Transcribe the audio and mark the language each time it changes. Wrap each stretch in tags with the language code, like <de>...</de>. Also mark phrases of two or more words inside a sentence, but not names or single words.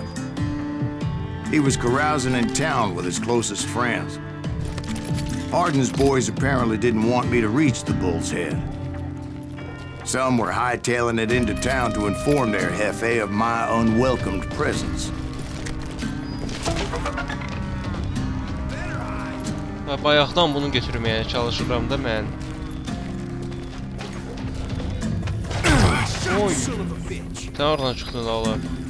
<en>He was carousing in town with his closest friends. Hardin's boys apparently didn't want me to reach the Bull's Head. Some were hightailing it into town to inform their Jefe of my unwelcomed presence.</en> <az>Bayaqdan bunu götürməyə çalışıram da mən. Oy. Sən oradan çıxdın da olar.</az>